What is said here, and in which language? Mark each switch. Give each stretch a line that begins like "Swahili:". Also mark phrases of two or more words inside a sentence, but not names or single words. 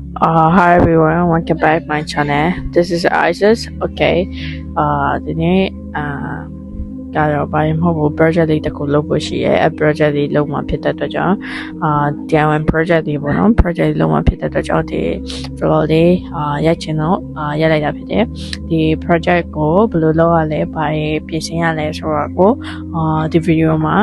English: Hi everyone, welcome back to my channel. This is Isis.
Burmese: Okay. ဒီနေ့ကတော့ဘာမှမဟုတ်ဘူး project လေးတစ်ခုလုပ်ဖို့ရှိရဲ project လေးလုပ်မှဖြစ်တဲ့အတွက်ကြောင့်
English: DIY project
Burmese: လေးပေါ့နော် project လေးလုပ်မှဖြစ်တဲ့အတွက်ကြောင့်ဒီ vlog လေးရို က်ချင်တော့ရိုက်လိုက်တာဖြစ်တယ်ဒီ project ကိုဘယ်လိုလုပ်ရလဲဘာပြင်ဆင်ရလဲဆိုတော့ကိုဒီ video မှာ